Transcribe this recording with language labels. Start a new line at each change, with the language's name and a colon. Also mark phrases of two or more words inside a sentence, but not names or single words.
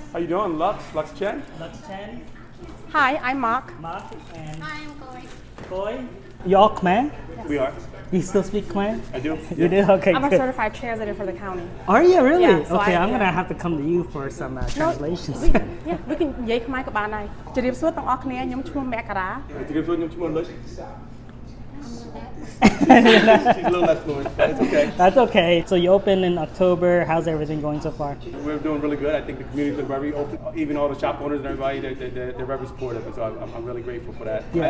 English: doing? Lux Chen? Lux Chen, Hi, I'm Mark. Mark, and Hi, I'm Chloe. Khoi. Y'all Khmer? We are. You still speak Khmer? I do. You do? Okay, I'm a good. certified translator for the county. Are you really? Yeah, so okay, I- I'm gonna yeah. have to come to you for some translations. Yeah, we can
Khmer: និយាយខ្មែរក៏បានដែរជម្រាបសួរទាំងអស់គ្នាខ្ញុំឈ្មោះមករា
English: She's a little less fluent, but it's okay. That's okay. So you open in October. How's everything going so far? We're doing really good. I think the community's been very open. Even all the shop owners and everybody, they're very supportive, and so I'm really grateful for that. Yeah.